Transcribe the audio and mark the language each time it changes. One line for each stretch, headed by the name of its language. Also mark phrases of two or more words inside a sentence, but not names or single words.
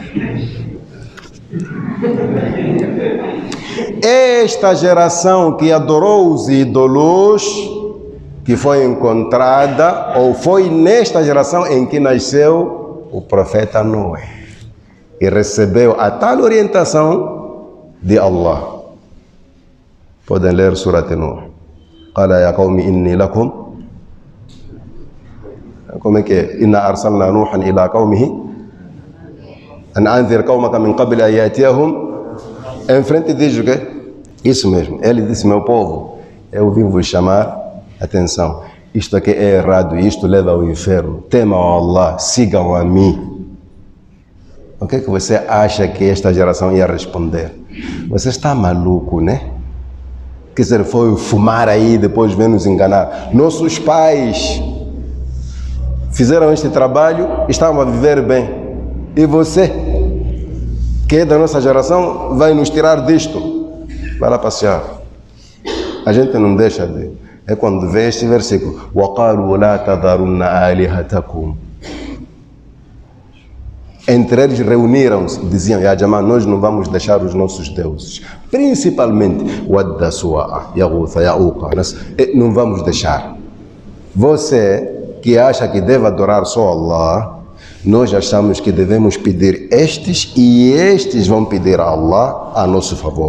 Portuguese: Esta geração que adorou os ídolos, que foi encontrada, ou foi nesta geração em que nasceu o profeta Noé, e recebeu a tal orientação de Allah. Podem ler Surat Nuh.
Arabic: قال يا قومي إني لكم.
Portuguese: Como é que é?
Arabic: إنا أرسلنا نوحا إلى قومه أن أنذر قومك من قبل أن يأتيهم.
Portuguese: Em frente diz o quê? Isso mesmo. Ele disse: meu povo, eu vim vos chamar atenção. Isto aqui é errado, isto leva ao inferno. Temam Allah, sigam a mim. O que é que você acha que esta geração ia responder? Você está maluco, né? Quer dizer, foi fumar aí, depois vem nos enganar. Nossos pais fizeram este trabalho, estavam a viver bem. E você, que é da nossa geração, vai nos tirar disto. Vai lá passear. A gente não deixa de... É quando vê este versículo:
Arabic: وَقَالُوا لَا تَذَرُنَّ آلِهَتَكُمْ.
Portuguese: Entre eles reuniram-se, diziam:
Arabic: يا جماعة,
Portuguese: nós não vamos deixar os nossos deuses, principalmente Wadda, Suwa'a, Yaghutha, Ya'uqa, não vamos deixar. Você que acha que deve adorar só Allah, nós achamos que devemos pedir estes e estes vão pedir a Allah a nosso favor.